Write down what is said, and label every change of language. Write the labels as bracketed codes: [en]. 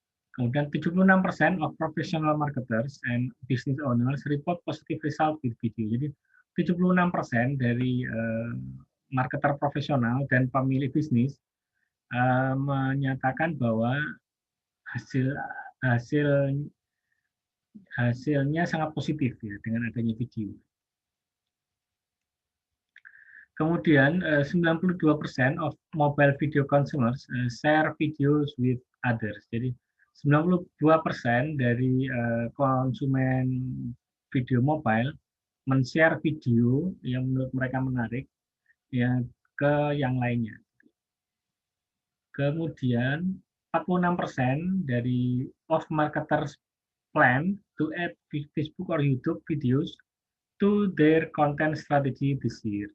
[id] Kemudian [en] 76% of professional marketers and business owners report positive result with video. [id] Jadi 76% dari marketer profesional dan pemilik bisnis menyatakan bahwa hasil hasil hasilnya sangat positif ya dengan adanya video. Kemudian [en] 92% of mobile video consumers share videos with others. [id] Jadi 92% dari konsumen video mobile men-share video yang menurut mereka menarik ya ke yang lainnya. Kemudian 46% dari [en] of marketers plan to add Facebook or YouTube videos to their content strategy this year.